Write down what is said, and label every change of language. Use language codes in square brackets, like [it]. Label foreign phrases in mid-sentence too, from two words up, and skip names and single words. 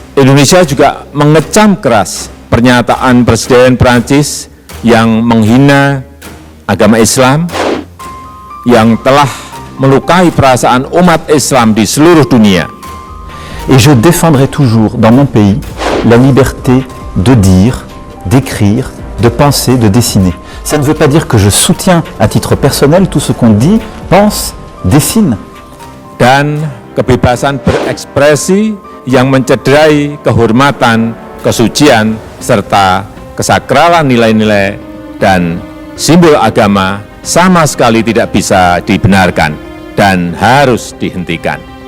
[id] Indonesia juga mengecam keras pernyataan Presiden Prancis yang menghina agama Islam, yang telah melukai perasaan umat Islam di seluruh dunia. [fr] Et je défendrai toujours dans mon pays la liberté de dire, d'écrire, de penser, de dessiner. Ça ne veut pas dire que je soutiens à titre personnel tout ce qu'on dit, pense, dessine. [id] Dan kebebasan berekspresi yang mencederai kehormatan, kesucian, serta kesakralan nilai-nilai dan simbol agama sama sekali tidak bisa dibenarkan dan harus dihentikan.